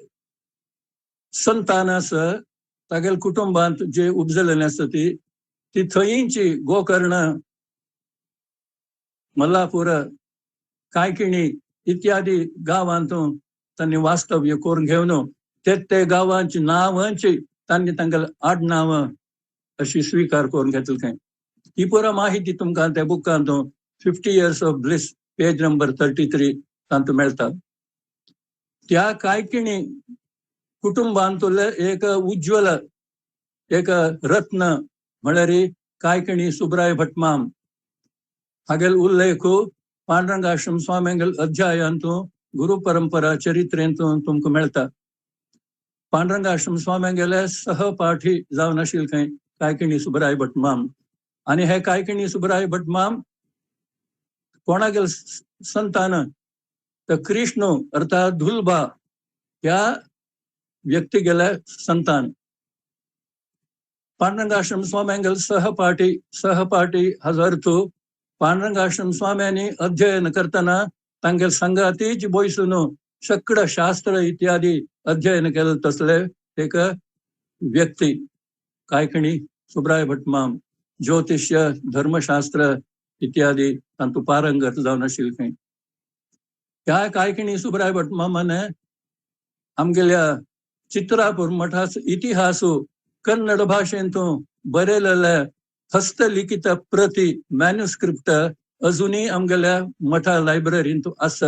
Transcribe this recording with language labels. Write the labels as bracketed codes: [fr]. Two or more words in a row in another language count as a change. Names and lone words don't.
[kok] संतान आसा तागेले कुटुंबांत जे उपजलेली आसा ती थंयची गोकर्ण मल्लापूर कांयकिणी इत्यादी गांवांत तांणी वास्तव्य करून घेवन ते गांवांची नांवांची तांणी तांगेले आडनांव अशी स्विकार करून घेतली खंय ही पुरा माहिती तुमकां त्या बुकांत 50 years of bliss [en] page number [kok] 33 तांत मेळटा त्या कांयकिणी कुटुंबांतले एक उज्ज्वल एक रत्न म्हळ्यार कांयकिणी सुब्राय भटमाम हागेल उल्लेख पांडुरंग आश्रम स्वाम्यांगेल अध्यायांतू गुरु परंपरा चरित्रेंतून तुमकां मेळटा पांडुरंग आश्रम स्वाम्यांगेले सहपाठी जावन आशिल्ले खंय कायकिणी सुबराय भटमाम. आणि हे कायकिणी सुबराय भटमाम कोणागेल संतान तर कृष्ण अर्थात धुलबा ह्या व्यक्ती गेल्या संतान. पांडुरंगाश्रम स्वाम्यांगेल सहपाठी हजरतो. पांडुरंगाश्रम स्वाम्यांनी अध्ययन करताना तांगेल संगातीच बोयसून शक्ड शास्त्र इत्यादी अध्ययन केलं तसले एक व्यक्ती कायकिणी सुबराय भटमाम. ज्योतिष्य धर्मशास्त्र इत्यादी तांतू पारंगत जावन आशिल्ले. ह्या कायकिणी सुबराय भटमामाने आमगेल्या चित्रापूर मठाचो इतिहासू कन्नड भाशेंतून बरयलेले हस्तलिखित प्रती मॅन्युस्क्रिप्ट अजूनही आमगेल्या मठा लायब्ररींत आसा.